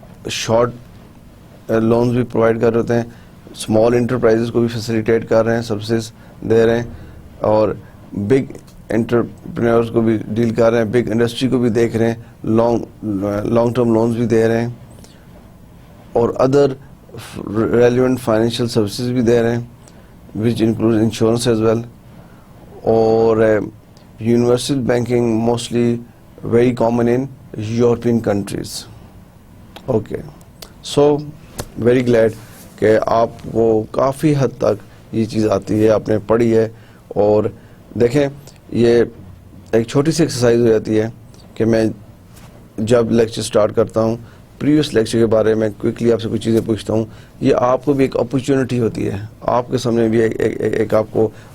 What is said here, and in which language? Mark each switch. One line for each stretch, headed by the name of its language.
Urdu: Short loans بھی provide کر رہے ہوتے ہیں, اسمال انٹرپرائزز کو بھی فیسیلیٹیٹ کر رہے ہیں, سروسز دے رہے ہیں, اور بگ انٹرپرینورز کو بھی ڈیل کر رہے ہیں, بگ انڈسٹری کو بھی دیکھ رہے ہیں, لانگ ٹرم لونز بھی دے رہے ہیں, اور ادر ریلیونٹ فائنینشیل سروسز بھی دے رہے ہیں
English: which includes insurance as well. اور universal banking mostly very common in European countries. Okay, so very glad
Urdu: کہ آپ کو کافی حد تک یہ چیز آتی ہے, آپ نے پڑھی ہے. اور دیکھیں یہ ایک چھوٹی سی ایکسرسائز ہو جاتی ہے کہ میں جب لیکچر سٹارٹ کرتا ہوں پریویس لیکچر کے بارے میں کوئکلی آپ سے کچھ چیزیں پوچھتا ہوں, یہ آپ کو بھی ایک اپرچونٹی ہوتی ہے, آپ کے سامنے بھی ایک آپ کو